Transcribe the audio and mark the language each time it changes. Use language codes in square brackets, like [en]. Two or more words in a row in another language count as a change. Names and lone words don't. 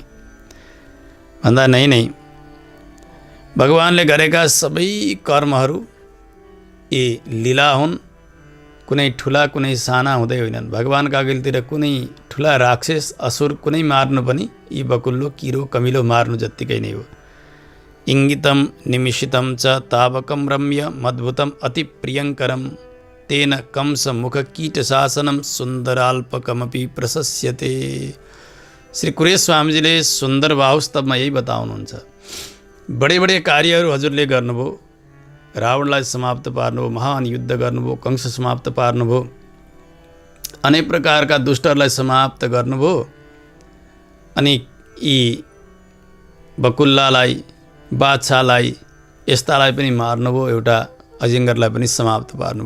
[ne] भन्दा नै भगवानले गरेका सबै कर्महरू यी लीला हुन्, कुनै ठुला कुनै साना हुँदै होइनन्। भगवानका अघिल्तिर कुनै ठुला राक्षस असुर कुनै मार्नु पनि यी बकुल्लो किरो कमिलो मार्नु जत्तिकै नै हो। [sa] इङ्गितम निमिषितम च तावकम रम्य मद्भुतम अति प्रियङ्करम तेन कंस मुख कीट शासनम सुन्दराल्पकमपि प्रशस्यते। [ne] श्री कुरेश स्वामीजीले सुन्दर बाहु स्तवमा यही बताउनुहुन्छ। बडे बडे कार्यहरू हजुरले गर्नुभयो, रावणलाई समाप्त पार्नुभयो, महान युद्ध गर्नुभयो, कंस समाप्त पार्नुभयो, अनेक प्रकारका दुष्टहरूलाई समाप्त गर्नुभयो, अनि यी बकुल्लालाई बादशाहलाई यस्तालाई पनि मार्नुभयो, एउटा अजिङ्गरलाई पनि समाप्त पार्नुभयो।